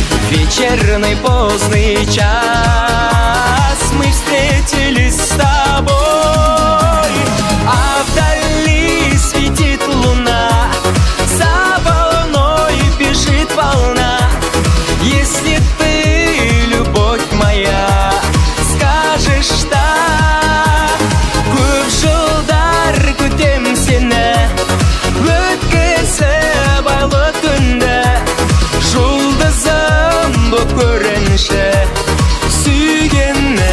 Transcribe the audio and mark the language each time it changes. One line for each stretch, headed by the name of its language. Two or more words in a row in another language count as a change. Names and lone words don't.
Russian: Вечерний поздний час мы встретились с тобой. А вдали светит луна, за волной бежит волна. Если ты, любовь моя, скажешь «да».
Kazakh: Көп жылдар күтем сені, өткізіп айлы түнді. Жұлдызым боп көрінші сүйгенім.